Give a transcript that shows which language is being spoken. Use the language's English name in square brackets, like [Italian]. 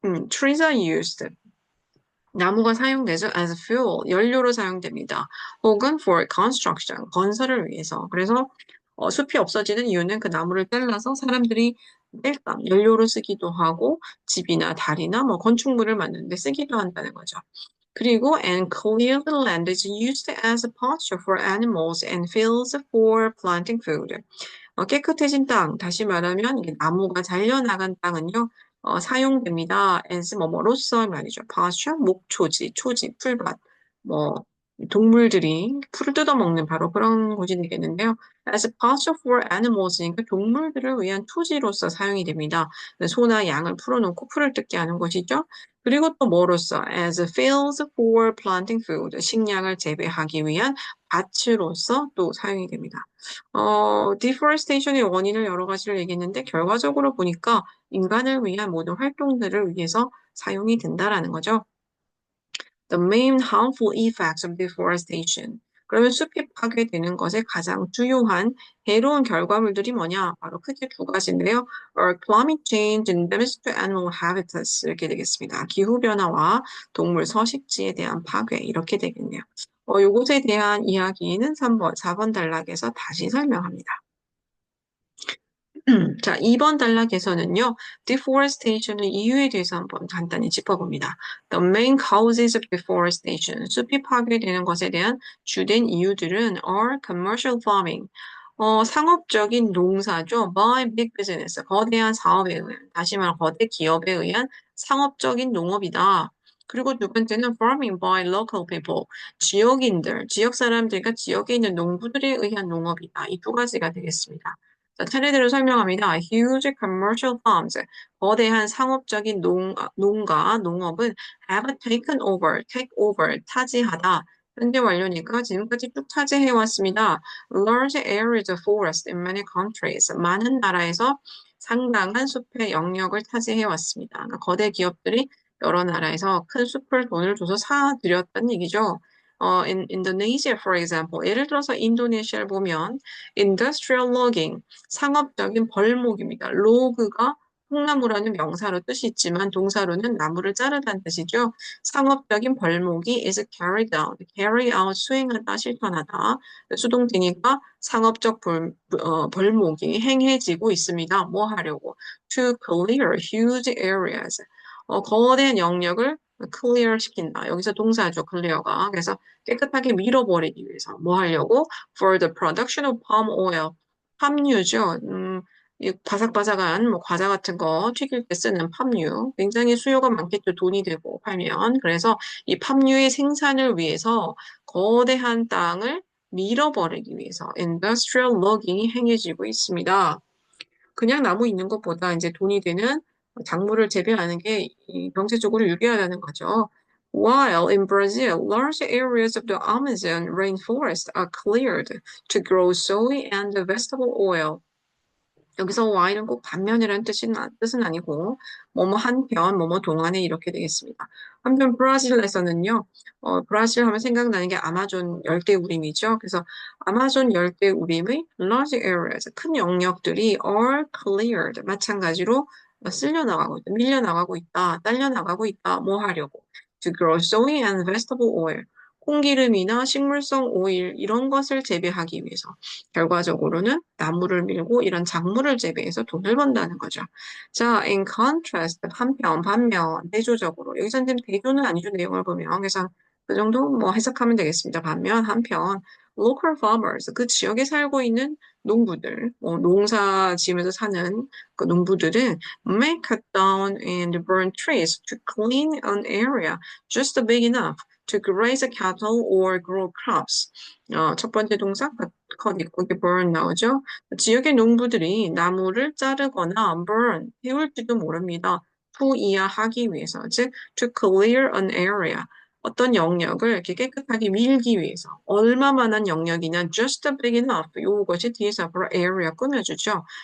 [English] trees are used. [Korean] 나무가 사용되죠. [English] as fuel, [Korean] 연료로 사용됩니다. 혹은 [English] for construction, [Korean] 건설을 위해서. 그래서 숲이 없어지는 이유는 그 나무를 잘라서 사람들이 땔감, 연료로 쓰기도 하고 집이나 다리나 뭐 건축물을 만드는 데 쓰기도 한다는 거죠. [English] 그리고 and clear the land is used as a pasture for animals and fields for planting food. [Korean] 깨끗해진 땅, 다시 말하면 이게 나무가 잘려나간 땅은요, 사용됩니다. as 뭐뭐로서 말이죠. pasture, 목초지, 초지, 풀밭, 뭐 동물들이 풀을 뜯어먹는 바로 그런 곳이 되겠는데요. [English] as pasture for animals [Korean] 니까 동물들을 위한 토지로서 사용이 됩니다. 소나 양을 풀어놓고 풀을 뜯게 하는 것이죠. 그리고 또 뭐로서 [English] as fields for planting food, [Korean] 식량을 재배하기 위한 밭으로서 또 사용이 됩니다. deforestation의 원인을 여러 가지를 얘기했는데 결과적으로 보니까 인간을 위한 모든 활동들을 위해서 사용이 된다라는 거죠. [English] The main harmful effects of deforestation. [Korean] 그러면 숲이 파괴되는 것의 가장 주요한 해로운 결과물들이 뭐냐? 바로 크게 두 가지인데요. [English] climate change and damage to animal habitats [Korean] 이렇게 되겠습니다. 기후변화와 동물 서식지에 대한 파괴 이렇게 되겠네요. 요것에 대한 이야기는 3번, 4번 단락에서 다시 설명합니다. 자, 2번 단락에서는요, deforestation의 이유에 대해서 한번 간단히 짚어봅니다. [English] The main causes of deforestation, [Korean] 숲이 파괴되는 것에 대한 주된 이유들은 [English] are commercial farming, [Korean] 상업적인 농사죠. [English] by big business, [Korean] 거대한 사업에 의한, 다시 말해 거대 기업에 의한 상업적인 농업이다. 그리고 두 번째는 [English] farming by local people, [Korean] 지역인들, 지역 사람들, 그러니까 지역에 있는 농부들에 의한 농업이다. 이 두 가지가 되겠습니다. 자, 차례대로 설명합니다. [English] Huge commercial farms, [Korean] 거대한 상업적인 농가, 농업은 [English] have taken over, take over, [Korean] 차지하다. 현재 완료니까 지금까지 쭉 차지해 왔습니다. [English] Large areas of forest in many countries. [Korean] 많은 나라에서 상당한 숲의 영역을 차지해 왔습니다. 그러니까 거대 기업들이 여러 나라에서 큰 숲을 돈을 줘서 사들였다는 얘기죠. [English] in Indonesia, for example, [Korean] 예를 들어서 인도네시아를 보면 [English] industrial logging, [Korean] 상업적인 벌목입니다. 로그가 통나무라는 명사로 뜻이 있지만 동사로는 나무를 자르다는 뜻이죠. 상업적인 벌목이 [English] is carried out, carry out, [Korean] 수행하다, 실천하다. 수동태니까 상업적 벌목이 행해지고 있습니다. 뭐 하려고? [English] To clear huge areas. [Korean] 거대한 영역을 clear 시킨다. 여기서 동사죠, clear가. 그래서 깨끗하게 밀어버리기 위해서. 뭐 하려고? [English] For the production of palm oil. [Korean] 팜유죠. 이 바삭바삭한 뭐 과자 같은 거 튀길 때 쓰는 팜유. 굉장히 수요가 많겠죠. 돈이 되고 팔면. 그래서 이 팜유의 생산을 위해서 거대한 땅을 밀어버리기 위해서 industrial logging이 행해지고 있습니다. 그냥 나무 있는 것보다 이제 돈이 되는 작물을 재배하는 게 경제적으로 유리하다는 거죠. [English] While in Brazil, large areas of the Amazon rainforest are cleared to grow soy and vegetable oil. [Korean] 여기서 while은 꼭 반면이라는 뜻은 아니고 뭐뭐 한편, 뭐뭐 동안에 이렇게 되겠습니다. 한편 브라질에서는요. 브라질 하면 생각나는 게 아마존 열대우림이죠. 그래서 아마존 열대우림의 large areas, 큰 영역들이 [English] are cleared, [Korean] 마찬가지로 쓸려나가고 있다, 밀려나가고 있다, 딸려나가고 있다, 뭐 하려고. [English] To grow soy and vegetable oil, [Korean] 콩기름이나 식물성 오일 이런 것을 재배하기 위해서 결과적으로는 나무를 밀고 이런 작물을 재배해서 돈을 번다는 거죠. 자, [English] in contrast, [Korean] 반면, 대조적으로. 여기서는 지금 대조는 아니죠, 내용을 보면. 그래서 그 정도 뭐 해석하면 되겠습니다. [English] 한편, local farmers, [Korean] 그 지역에 살고 있는 농부들, 농사 지으면서 사는 그 농부들은 [English] may cut down and burn trees to clean an area just big enough to graze cattle or grow crops. [Korean] 첫 번째 동사, 컷 있고 이게 burn 나오죠. 지역의 농부들이 나무를 자르거나 burn, 태울지도 모릅니다. 투이하하기 위해서, 즉 [English] to clear an area, [Korean] 어떤 영역을 이렇게 깨끗하게 밀기 위해서 얼마만한 영역이냐 [English] just big enough, [Korean] 이것이 뒤에서 앞으로 area 꾸며주죠.